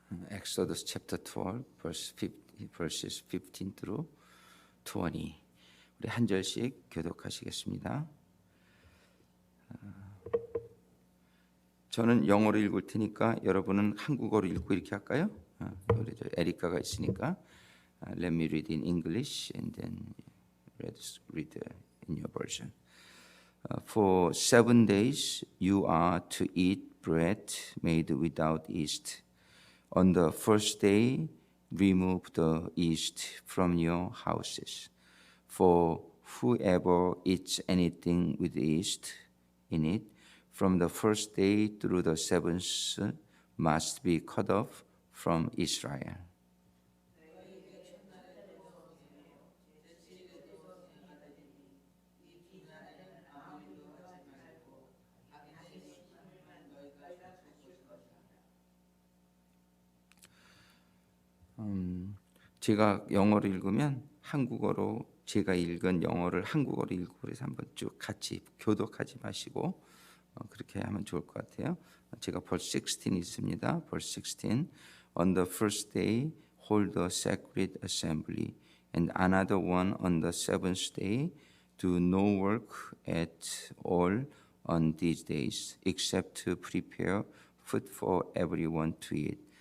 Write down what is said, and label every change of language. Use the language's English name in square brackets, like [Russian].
[English] Exodus chapter 12 verses 15 through 20. [Korean] 우리 한 절씩 교독하시겠습니다. 저는 영어로 읽을 테니까 여러분은 한국어로 읽고 이렇게 할까요? 우리 에리카가 있으니까. [English] Let me read in English and then read in your version. For 7 days you are to eat bread made without yeast. On the first day remove the yeast from your houses. For whoever eats anything with yeast in it from the first day through the seventh must be cut off from Israel. [Korean] 제가 영어를 읽으면 한국어로 제가 읽은 영어를 한국어로 읽고 그래서 한번 쭉 같이 교독하지 마시고 그렇게 하면 좋을 것 같아요. 제가 verse 16 있습니다. [English] verse 16. On the first day hold a sacred assembly and another one on the seventh day. Do no work at all on these days except to prepare food for everyone to eat.